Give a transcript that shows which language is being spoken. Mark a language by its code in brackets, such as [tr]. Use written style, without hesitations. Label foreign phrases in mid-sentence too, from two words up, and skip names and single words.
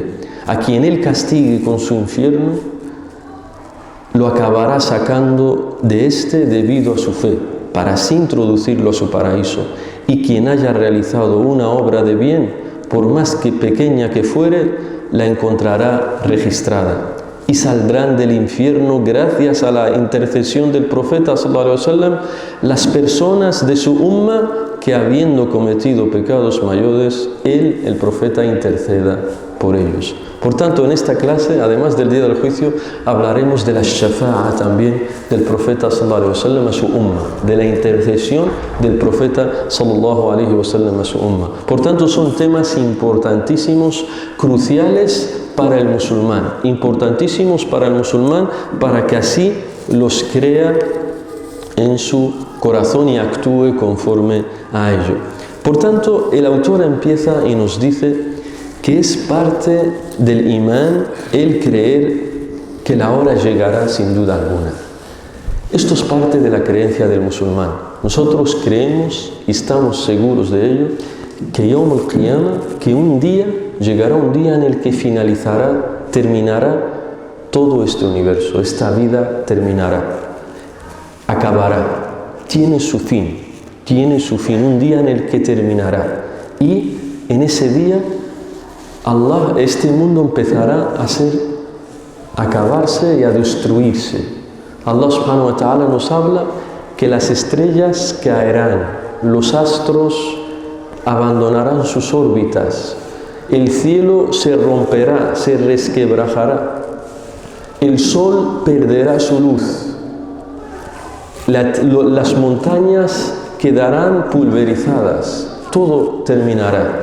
[es] A quien Él castigue con su infierno, lo acabará sacando de éste debido a su fe, para así introducirlo a su paraíso. Y quien haya realizado una obra de bien, por más que pequeña que fuere, la encontrará registrada. Y saldrán del infierno gracias a la intercesión del profeta [ar] صلى الله عليه وسلم [es] las personas de su umma que habiendo cometido pecados mayores, él, el profeta, interceda por ellos. Por tanto, en esta clase, además del día del juicio, hablaremos de la shafa'a también del profeta [ar] صلى الله عليه وسلم [es] a su umma, de la intercesión del profeta [ar] صلى الله عليه وسلم [es] a su umma. Por tanto, son temas importantísimos, cruciales para el musulmán, importantísimos para el musulmán, para que así los crea en su corazón y actúe conforme a ello. Por tanto, el autor empieza y nos dice que es parte del imán el creer que la hora llegará sin duda alguna. Esto es parte de la creencia del musulmán. Nosotros creemos y estamos seguros de ello, que [ar] يوم القيامة, [es] que un día llegará un día en el que terminará todo este universo, esta vida terminará, acabará, tiene su fin, un día en el que terminará. Y en ese día, Allah, este mundo empezará a acabarse y a destruirse. Allah [ar] سبحانه وتعالى [es] nos habla que las estrellas caerán, los astros abandonarán sus órbitas, el cielo se romperá, se resquebrajará, el sol perderá su luz, las montañas quedarán pulverizadas, todo terminará.